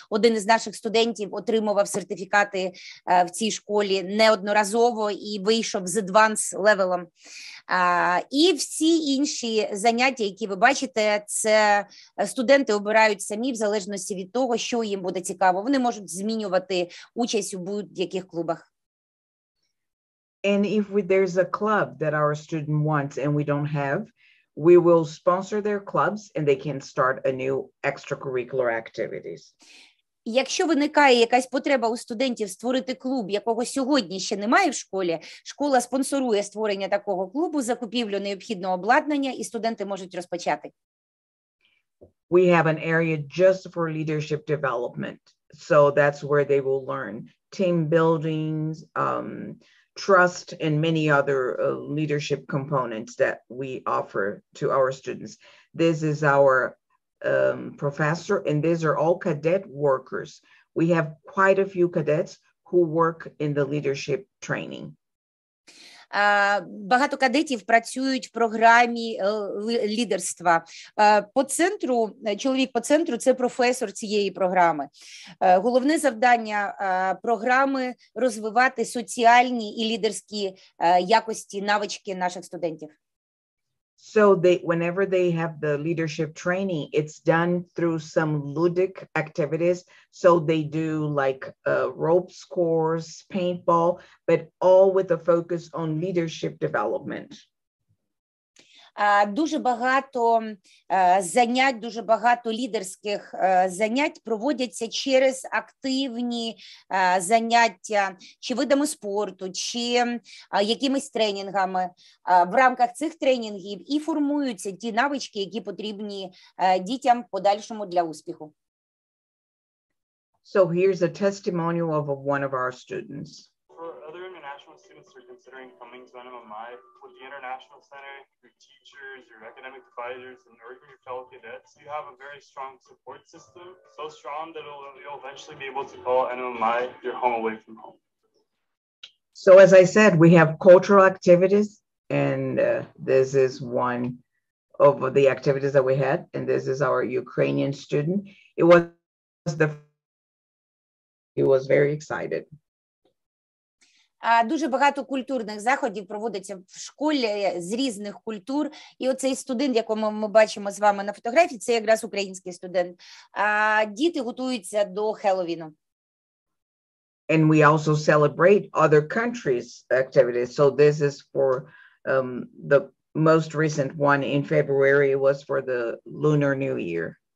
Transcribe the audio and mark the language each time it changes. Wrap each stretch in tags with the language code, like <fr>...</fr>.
<uk>Один із наших студентів отримував сертифікати в цій школі неодноразово і вийшов з advanced левелом. І всі інші заняття, які ви бачите, це студенти обирають самі в залежності від того, що їм буде цікаво. Вони можуть змінювати участь у будь-яких клубах.</uk> <en>And if there's a club that our student wants and we don't have, we will sponsor their clubs and they can start a new extracurricular activities.</en> <uk>Якщо виникає якась потреба у студентів створити клуб, якого сьогодні ще немає в школі, школа спонсорує створення такого клубу, закупівлю необхідного обладнання, і студенти можуть розпочати.</uk> <en>We have an area just for leadership development. So that's where they will learn team buildings, trust, and many other leadership components that we offer to our students. This is our professor, and these are all cadet workers. We have quite a few cadets who work in the leadership training.</en> <uk>Багато кадетів працюють в програмі лідерства. По центру, чоловік по центру – це професор цієї програми. Головне завдання програми – розвивати соціальні і лідерські якості, навички наших студентів.</uk> <en>So whenever they have the leadership training, it's done through some ludic activities. So they do like rope course, paintball, but all with a focus on leadership development.</en> <uk>Дуже багато занять, дуже багато лідерських занять проводяться через активні заняття, чи видами спорту, чи якимись тренінгами. В рамках цих тренінгів і формуються ті навички, які потрібні дітям в подальшому для успіху.</uk> <en>So here's a testimonial of one of our students. For other international students who are considering coming to NMMI, with the International Center, your teachers, your academic advisors, and or even your fellow cadets, you have a very strong support system, so strong that you'll eventually be able to call NMMI your home away from home. So as I said, we have cultural activities, and this is one of the activities that we had, and this is our Ukrainian student. He was very excited.</en> <uk>Дуже багато культурних заходів проводиться в школі з різних культур. І оцей студент, якого ми бачимо з вами на фотографії, це якраз український студент. Діти готуються до Хеллоуіну.</uk> <en>And we also celebrate other countries' activities. So this is for the most recent one in February was for the Lunar New Year.</en>